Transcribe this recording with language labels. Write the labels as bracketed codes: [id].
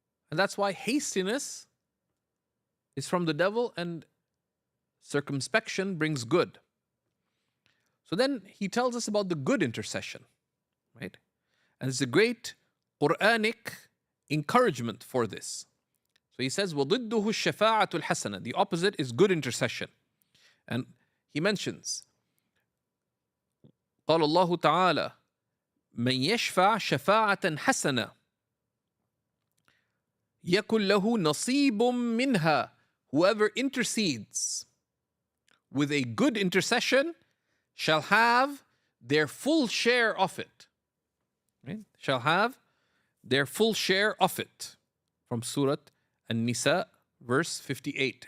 [en] And that's why hastiness is from the devil, and circumspection brings good. So then he tells us about the good intercession, right? And it's a great Quranic encouragement for this. So he says, [ar] وَضِدُّهُ الشَّفَاعَةُ الْحَسَنَةُ. [en] The opposite is good intercession. And he mentions, [ar] قال الله تعالى من يشفع شفاعة حسنة يكن له نصيب منها. [en] Whoever intercedes with a good intercession shall have their full share of it. Right? Shall have their full share of it. From Surah An-Nisa, verse 58.